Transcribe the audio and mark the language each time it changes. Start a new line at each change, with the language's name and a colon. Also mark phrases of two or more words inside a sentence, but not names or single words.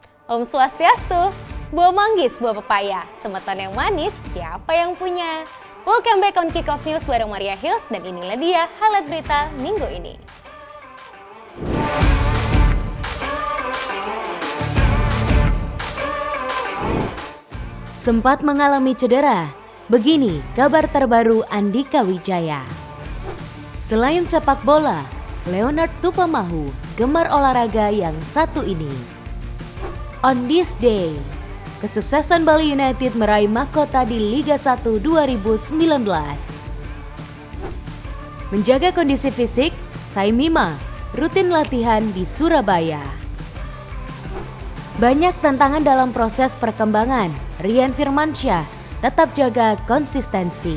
Indonesian: Om Swastiastu, buah manggis, buah pepaya, semeton yang manis, siapa yang punya?
English: Welcome back on
Indonesian: Kick Off News bareng Maria Hills dan inilah dia highlight berita minggu ini. Sempat mengalami cedera, begini kabar terbaru Andika Wijaya. Selain sepak bola, Leonard Tupamahu gemar olahraga yang satu ini.
English: On this day,
Indonesian: kesuksesan Bali United meraih mahkota di Liga 1 2019. Menjaga kondisi fisik, Saimima rutin latihan di Surabaya. Banyak tantangan dalam proses perkembangan, Rian Firmansyah tetap jaga konsistensi.